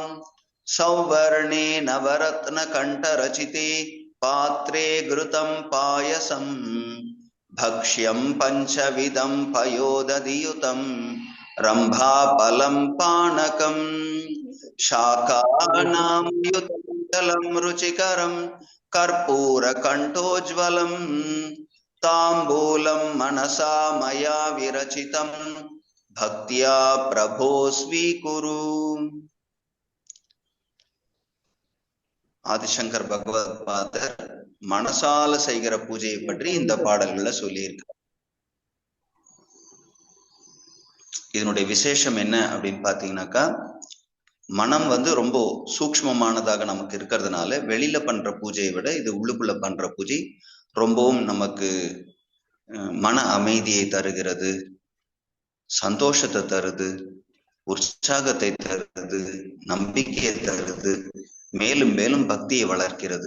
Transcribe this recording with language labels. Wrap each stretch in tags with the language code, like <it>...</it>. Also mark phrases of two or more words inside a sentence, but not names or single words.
<sa>सौवर्णे नवरत्न कंठरचिते पात्रे घृतं पायसं भक्ष्यं पंचविधं पयोदधियुतं रंभाफलं पानकं। शाकानां युतं रुचिकरं कर्पूरकण्ठोज्ज्वलं ताम्बूलं मनसा मया विरचितं भक्त्या प्रभो स्वीकुरु।</sa> <ta>ஆதிசங்கர் பகவத் பாதர் மனசால செய்கிற பூஜையை பற்றி இந்த பாடல்களை சொல்லியிருக்க. இதனுடைய விசேஷம் என்ன அப்படின்னு பாத்தீங்கன்னாக்கா, மனம் ரொம்ப சூக்ஷ்மமானதாக நமக்கு இருக்கிறதுனால வெளியில பண்ற பூஜையை விட இது உள்ளுக்குள்ள பண்ற பூஜை ரொம்பவும் நமக்கு மன அமைதியை தருகிறது, சந்தோஷத்தை தருது, உற்சாகத்தை தருது, நம்பிக்கையை தருது, மேலும் மேலும் பக்தியை வளர்க்கிறது.</ta>